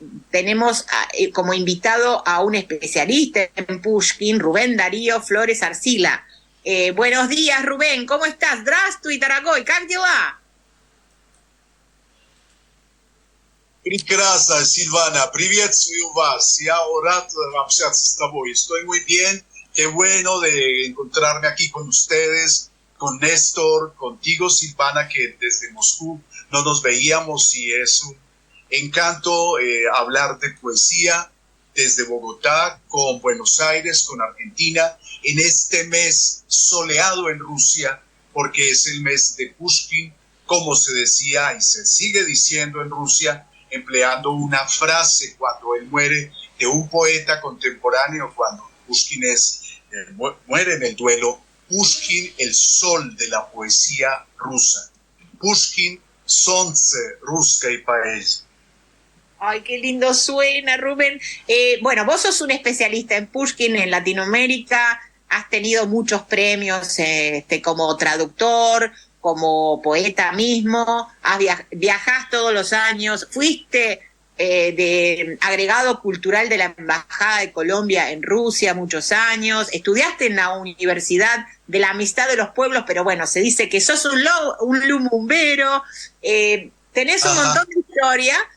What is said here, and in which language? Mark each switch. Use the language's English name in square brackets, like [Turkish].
[Spanish] Tenemos como invitado a un especialista en Pushkin, Rubén Darío Flores Arcila. Buenos días, Rubén, ¿cómo estás? [Russian] Здравствуй, дорогой, как дела? Прекрасно, Silvana, приветствую вас. Я рад общаться с тобой. [Spanish] Estoy muy bien. Qué bueno de encontrarme aquí con ustedes, con Néstor, contigo, Silvana, que desde Moscú no nos veíamos y es un encanto hablar de poesía desde Bogotá, con Buenos Aires, con Argentina, en este mes soleado en Rusia, porque es el mes de Pushkin, como se decía y se sigue diciendo en Rusia, empleando una frase cuando él muere de un poeta contemporáneo, cuando Pushkin muere en el duelo. Pushkin, el sol de la poesía rusa. [Russian] Pushkin, солнце русской поэзии. [Spanish] Ay, qué lindo suena, Rubén. Bueno, vos sos un especialista en Pushkin en Latinoamérica, has tenido muchos premios como traductor, como poeta mismo, viajás todos los años, fuiste de agregado cultural de la Embajada de Colombia en Rusia muchos años, estudiaste en la Universidad de la Amistad de los Pueblos, pero bueno, se dice que sos un lumumbero, tenés un montón de historia.